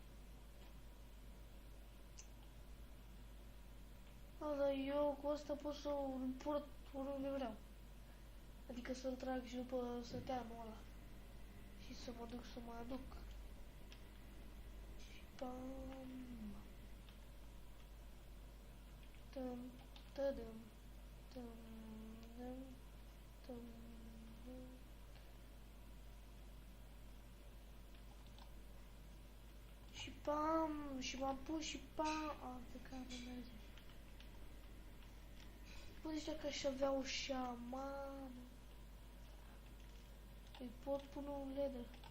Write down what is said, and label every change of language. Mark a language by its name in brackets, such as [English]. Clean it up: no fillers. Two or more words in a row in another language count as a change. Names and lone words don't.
[Romanian] Dar eu cu asta pot să-l port oriunde vreau. Adică să-l trag și după săteanul ăla. Și să mă duc să mă aduc. Și pam. Tum, tădum, tum, dum, tum, dum. Și pam, și m-am pus și pam. Pe care merge. Bă, zicea că aș avea ușa, mamă. Îi pot pune un leather.